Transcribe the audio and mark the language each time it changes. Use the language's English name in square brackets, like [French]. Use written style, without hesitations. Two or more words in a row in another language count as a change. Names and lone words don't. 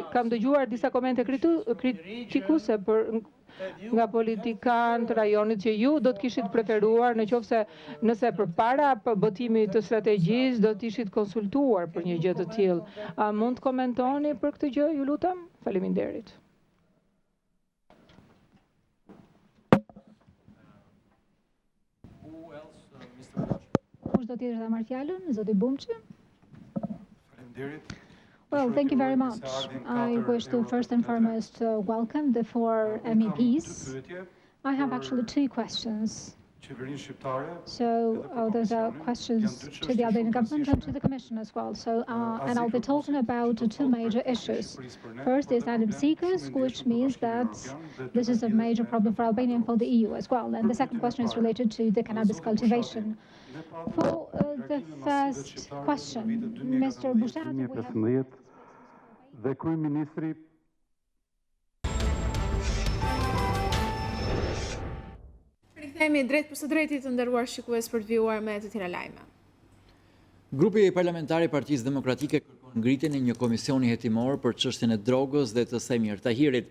[Albanian] Kam dëgjuar disa komente kritikuse nga politikanë të rajonit që ju do të kishit preferuar nëse përpara botimit të strategjisë do të ishit konsultuar për një gjë të tillë. A mund të komentoni për këtë gjë, ju lutem? Faleminderit. Kush do tjetër ta marrë fjalën? Zoti Bumçi. [English] Well, thank you very much. I wish to first and foremost welcome the four MEPs. I have actually two questions. So those are questions to the Albanian government and to the Commission as well. So, and I'll be talking about two major issues. First is asylum seekers, which means that this is a major problem for Albania and for the EU as well. And the second question is related to the cannabis cultivation. For the first question, Mr. Bushati, [Albanian] dhe kryeministri Rikthehemi drejt për së drejti të nderuar shikues për të vijuar me të tjera lajme. Grupi parlamentar i Partisë Demokratike kërkon ngritjen e një komisioni hetimor për çështjen e drogës dhe të Semir Tahirit.